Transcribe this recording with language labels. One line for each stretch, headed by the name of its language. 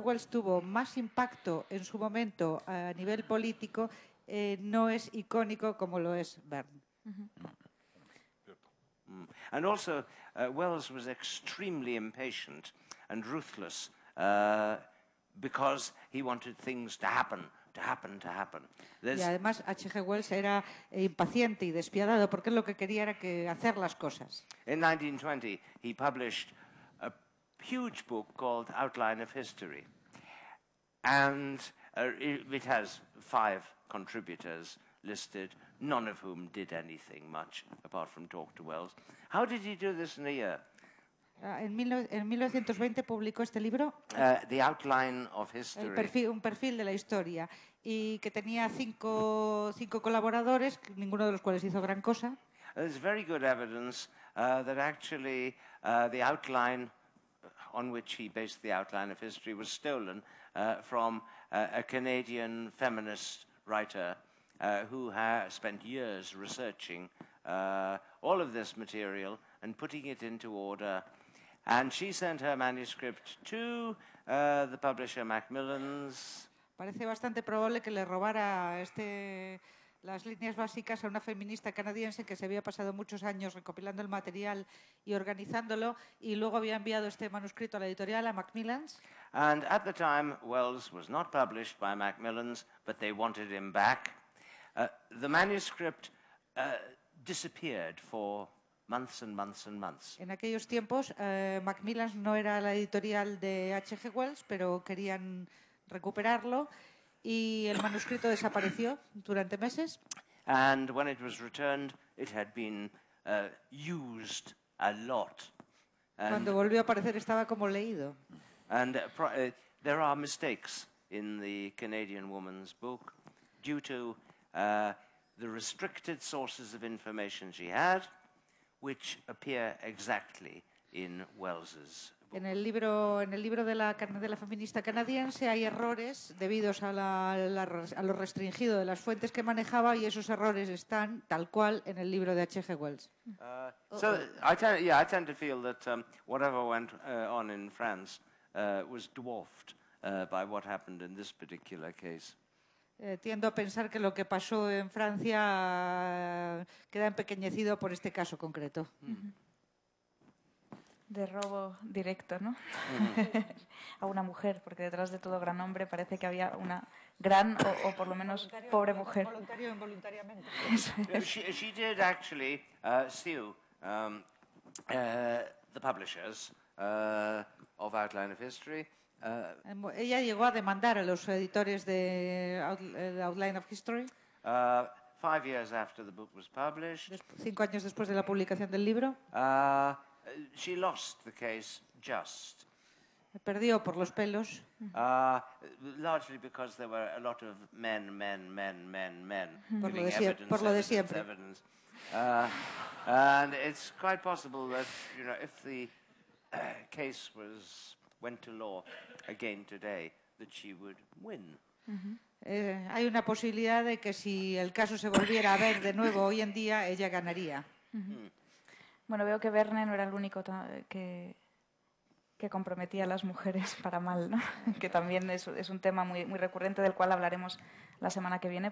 Spanish: Wells tuvo más impacto en su momento a nivel político, no es icónico como lo es Verne.
English: And also, Wells was extremely impatient and ruthless because he wanted things to happen.
Spanish: Y además H.G. Wells era impaciente y despiadado porque lo que quería era hacer las cosas.
English: In 1920, he published a huge book called Outline of History. And it has 5 contributors listed, none of whom did anything much apart from talk to Wells. How did he do this in a year?
Spanish: En 1920 publicó este libro,
English: The Outline of History.
Spanish: un perfil de la historia, y que tenía 5 colaboradores, ninguno de los cuales hizo gran cosa.
English: There's very good evidence that actually the outline on which he based the Outline of History was stolen from a Canadian feminist writer who spent years researching all of this material and putting it into order. And she sent her manuscript to the publisher Macmillan's.
Spanish: Parece bastante probable que le robara las líneas básicas a una feminista canadiense que se había pasado muchos años recopilando el material y organizándolo, y luego había enviado este manuscrito a la editorial, a Macmillan's.
English: And at the time, Wells was not published by Macmillan's, but they wanted him back. The manuscript disappeared for months and months and months.
Spanish: En aquellos tiempos, Macmillan's no era la editorial de H.G. Wells, pero querían recuperarlo, y el manuscrito desapareció durante meses.
English: And when it was returned, it had been used a lot.
Spanish: Cuando volvió a aparecer estaba como leído.
English: And there are mistakes in the Canadian woman's book due to the restricted sources of information she had, which appear exactly in Wells's book.
Spanish: En el libro de la feminista canadiense hay errores debidos a lo restringido de las fuentes que manejaba, y esos errores están tal cual en el libro de H.G. Wells.
English: So I tend to feel that whatever went on in France was dwarfed by what happened in this particular case.
Spanish: Tiendo a pensar que lo que pasó en Francia queda empequeñecido por este caso concreto. De robo directo, ¿no? A una mujer, porque detrás de todo gran hombre parece que había una gran o por lo menos pobre mujer. Voluntario o involuntariamente.
English: She did actually sue the publishers of Outline of History.
Spanish: Ella llegó a demandar a los editores de Outline of History
English: 5 years after the book was published.
Spanish: 5 años después de la publicación del libro,
English: She lost the case just.
Spanish: perdió por los pelos,
English: Largely because there were a lot of men
Spanish: Por lo
English: giving
Spanish: de sie-
English: evidence,
Spanish: por lo de
English: evidence,
Spanish: siempre.
English: evidence. And it's quite possible that, if the case went to law again today, that she would win.
Spanish: hay una posibilidad de que si el caso se volviera a ver de nuevo hoy en día, ella ganaría. Bueno, veo que Verne no era el único que comprometía a las mujeres para mal, ¿no? Que también es un tema muy, muy recurrente del cual hablaremos la semana que viene.